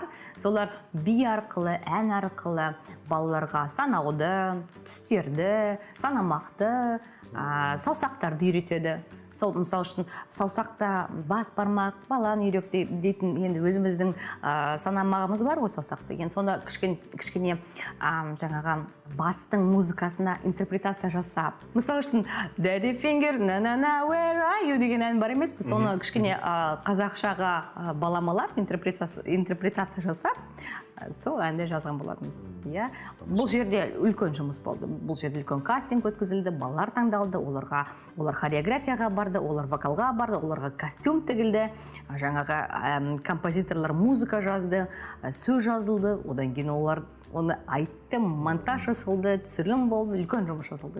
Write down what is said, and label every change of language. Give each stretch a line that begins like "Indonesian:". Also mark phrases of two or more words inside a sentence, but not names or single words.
Kazakh: Солар би арқылы, ән арқылы балаларға санауды, түстерді, санамақты, саусақтарды үйретеді. Сол мысал үшін саусақта бас бармақ, баланы үйрек дейтін енді өзіміздің санамағымыз бар ғой саусақты. Енді сонда кішкене жаңағы батыстың музыкасына интерпретация жасап. Мысал үшін
English: Daddy Finger, na-na-na, where are you
Kazakh: деген ән бар емес пе? Соны кішкене қазақшаға баламалап, интерпретация жасап, сол әнді жазған болатынбыз. Бұл жерде үлкен жұмыс болды. Бұл жерде үлкен кастинг өткізілді, балалар таңдалды, олар хореографияға барды, олар вокалға барды, оларға костюм тігілді, жаңағы композиторлар музыка жазды, сөз жазылды, одан кейін олар оны айтты, монтаж жасалды, түсірілім болды, үлкен жұмыс жасалды.